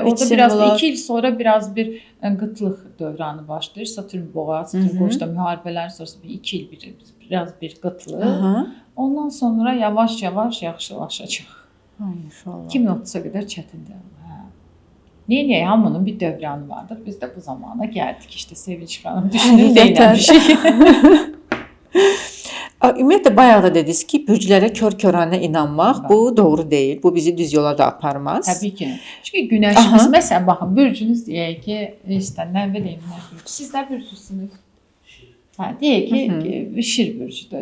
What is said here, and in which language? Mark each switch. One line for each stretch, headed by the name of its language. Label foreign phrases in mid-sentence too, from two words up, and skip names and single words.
Azerbaijani: Orada biraz 2 il sonra biraz bir qıtlıq dövranı başlayır. Satürn boğa, Satürn Qoçda müharibələr sonrası bir 2 il biraz bir qıtlıq. Ondan sonra yavaş-yavaş yaxşılaşacaq. 2030-a qədər çətindir. Niye hamının bir dövranı vardır.
Turkish: Biz de bu zamana geldik işte Sevinç Hanım.
Azerbaijani: Düşünün neyləmişik. Ümumiyyətlə bayaq da dediniz ki, bürclərə kör-körənə inanmaq bu doğru deyil. Bu bizi düz yola da aparmaz. Təbii ki. Çünki günəşimiz, məsələn, baxın, bürcünüz deyək ki, işte nə bileyim, nə bürcü. Siz nə bürcüsünüz? Deyək ki, Şir bürcüdür.